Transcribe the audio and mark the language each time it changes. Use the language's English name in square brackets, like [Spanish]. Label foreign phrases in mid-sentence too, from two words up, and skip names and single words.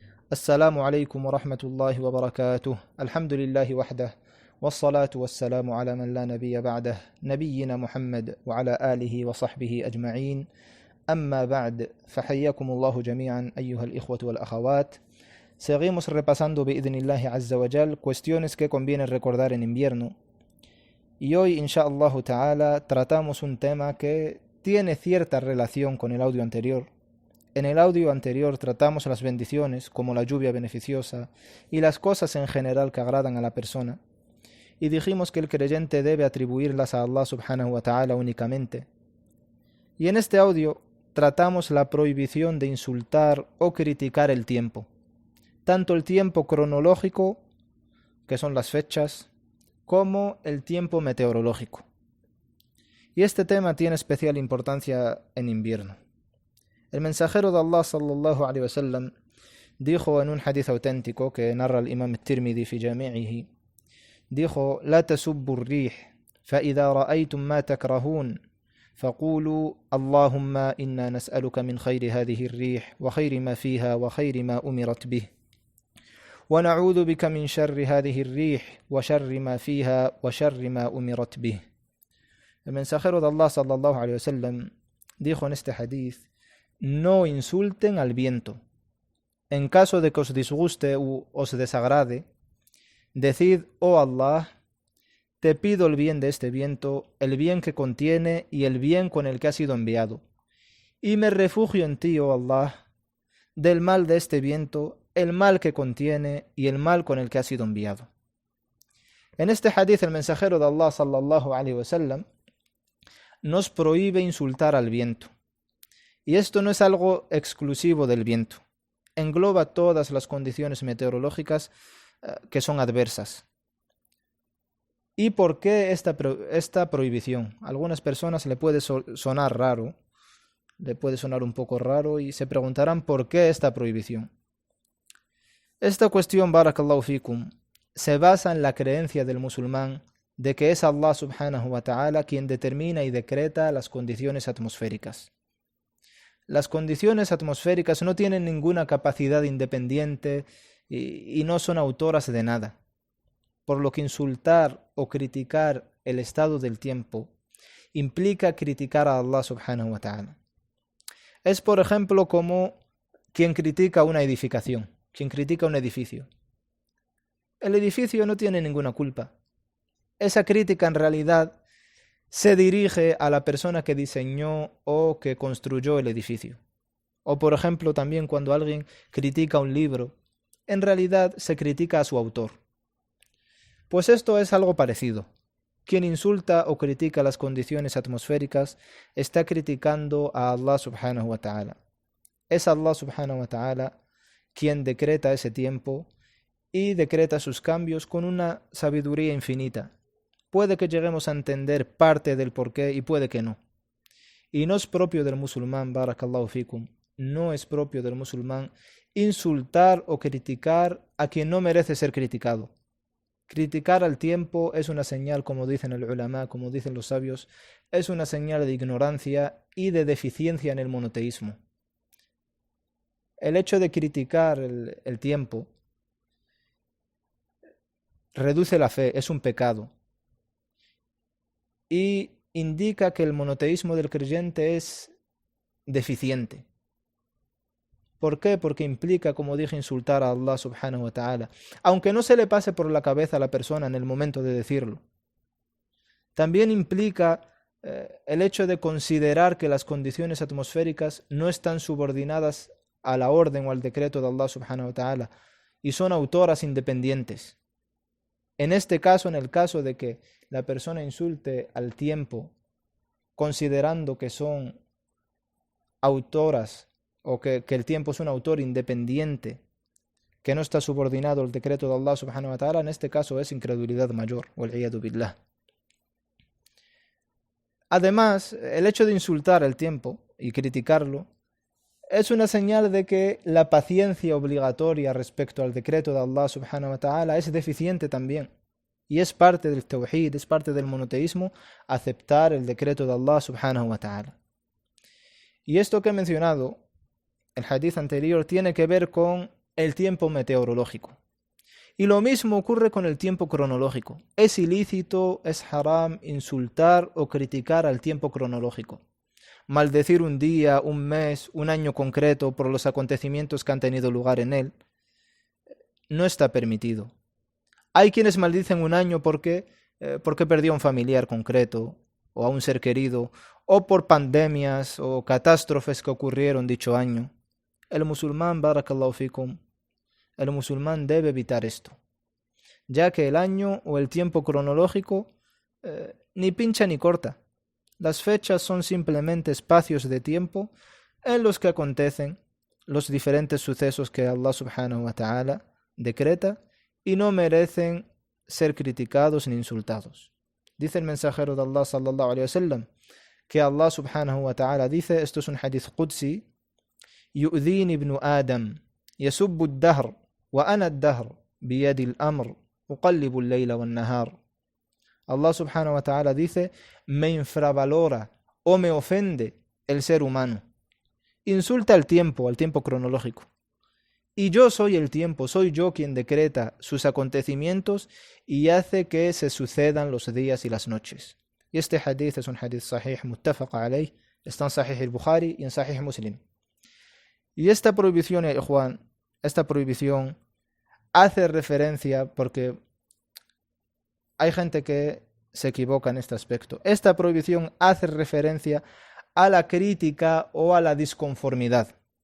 [Arabic] السلام عليكم ورحمة الله وبركاته. الحمد لله وحده، والصلاة والسلام على من لا نبي بعده، نبينا محمد وعلى آله وصحبه أجمعين. أما بعد، فحياكم الله جميعا أيها الإخوة والأخوات. [Spanish] Seguimos repasando [Arabic] بإذن الله عز وجل [Spanish] cuestiones que conviene recordar en invierno. Y hoy, [Arabic] إن شاء الله تعالى, [Spanish] tratamos un tema que tiene cierta relación con el audio anterior. En el audio anterior tratamos las bendiciones, como la lluvia beneficiosa, y las cosas en general que agradan a la persona. Y dijimos que el creyente debe atribuirlas a Allah [Arabic] سبحانه وتعالى [Spanish] únicamente. Y en este audio tratamos la prohibición de insultar o criticar el tiempo. Tanto el tiempo cronológico, que son las fechas, como el tiempo meteorológico. Y este tema tiene especial importancia en invierno. El mensajero de Allah [Arabic] صلى الله عليه وسلم [Spanish] dijo en un hadith auténtico que narra el imam Tirmidhi [Arabic] في جامعه, dijo: "لا تسبوا الريح، فإذا رأيتم ما تكرهون، فقولوا اللهم إنا نسألك من خير هذه الريح وخير ما فيها وخير ما أمرت به. ونعوذ بك من شر هذه الريح وشر ما فيها وشر ما أمرت به." [Spanish] El mensajero de Allah [Arabic] صلى الله عليه وسلم [Spanish] dijo en este hadith: no insulten al viento. En caso de que os disguste u os desagrade, decid: oh Allah, te pido el bien de este viento, el bien que contiene y el bien con el que ha sido enviado. Y me refugio en ti, oh Allah, del mal de este viento, el mal que contiene y el mal con el que ha sido enviado. En este hadith el mensajero de Allah [Arabic] صلى الله عليه وسلم [Spanish] nos prohíbe insultar al viento. Y esto no es algo exclusivo del viento. Engloba todas las condiciones meteorológicas que son adversas. ¿Y por qué esta prohibición? A algunas personas le puede sonar raro, le puede sonar un poco raro y se preguntarán por qué esta prohibición. Esta cuestión, [Arabic] بارك الله فيكم, [Spanish] se basa en la creencia del musulmán de que es Allah [Arabic] سبحانه وتعالى [Spanish] quien determina y decreta las condiciones atmosféricas. Las condiciones atmosféricas no tienen ninguna capacidad independiente y no son autoras de nada, por lo que insultar o criticar el estado del tiempo implica criticar a Allah [Arabic] سبحانه وتعالى. [Spanish] Es, por ejemplo, como quien critica una edificación, quien critica un edificio. El edificio no tiene ninguna culpa. Esa crítica en realidad se dirige a la persona que diseñó o que construyó el edificio. O por ejemplo también cuando alguien critica un libro, en realidad se critica a su autor. Pues esto es algo parecido. Quien insulta o critica las condiciones atmosféricas está criticando a Allah [Arabic] سبحانه وتعالى. [Spanish] Es Allah [Arabic] سبحانه وتعالى [Spanish] quien decreta ese tiempo y decreta sus cambios con una sabiduría infinita. Puede que lleguemos a entender parte del porqué y puede que no. Y no es propio del musulmán, [Arabic] بارك الله فيكم, [Spanish] no es propio del musulmán insultar o criticar a quien no merece ser criticado. Criticar al tiempo es una señal, como dicen el ulama, como dicen los sabios, es una señal de ignorancia y de deficiencia en el monoteísmo. El hecho de criticar el tiempo reduce la fe, es un pecado. Y indica que el monoteísmo del creyente es deficiente. ¿Por qué? Porque implica, como dije, insultar a Allah [Arabic] سبحانه وتعالى, [Spanish] aunque no se le pase por la cabeza a la persona en el momento de decirlo. También implica el hecho de considerar que las condiciones atmosféricas no están subordinadas a la orden o al decreto de Allah [Arabic] سبحانه وتعالى [Spanish] y son autoras independientes. En este caso, en el caso de que la persona insulte al tiempo considerando que son autoras o que el tiempo es un autor independiente que no está subordinado al decreto de Allah [Arabic] سبحانه وتعالى, [Spanish] en este caso es incredulidad mayor, [Arabic] والعياذ بالله. [Spanish] Además, el hecho de insultar el tiempo y criticarlo es una señal de que la paciencia obligatoria respecto al decreto de Allah [Arabic] سبحانه وتعالى [Spanish] es deficiente también. Y es parte del tawhid, es parte del monoteísmo aceptar el decreto de Allah [Arabic] سبحانه وتعالى. [Spanish] Y esto que he mencionado, el hadith anterior, tiene que ver con el tiempo meteorológico. Y lo mismo ocurre con el tiempo cronológico. Es ilícito, es haram insultar o criticar al tiempo cronológico. Maldecir un día, un mes, un año concreto por los acontecimientos que han tenido lugar en él no está permitido. Hay quienes maldicen un año porque perdió a un familiar concreto o a un ser querido, o por pandemias o catástrofes que ocurrieron dicho año. El musulmán, [Arabic] بارك الله فيكم, [Spanish] el musulmán debe evitar esto, ya que el año o el tiempo cronológico ni pincha ni corta. Las fechas son simplemente espacios de tiempo en los que acontecen los diferentes sucesos que Allah [Arabic] سبحانه وتعالى [Spanish] decreta y no merecen ser criticados ni insultados. Dice el mensajero de Allah [Arabic] صلى الله عليه وسلم [Spanish] que Allah [Arabic] سبحانه وتعالى [Spanish] dice, esto es un [Arabic] حديث قدسي, يؤذيني ابن آدم يسب الدهر وأنا الدهر بيدي الأمر أقلب الليل والنهار. [Spanish] Allah [Arabic] سبحانه وتعالى [Spanish] dice, me infravalora o me ofende el ser humano. Insulta al tiempo cronológico. Y yo soy el tiempo, soy yo quien decreta sus acontecimientos y hace que se sucedan los días y las noches. Y este hadith es un [Arabic] حديث صحيح، متفق عليه, [Spanish] está en Sahih al-Bukhari y en Sahih Muslim. Y esta prohibición, Juan, esta prohibición hace referencia, porque hay gente que se equivoca en este aspecto, esta prohibición hace referencia a la crítica o a la disconformidad.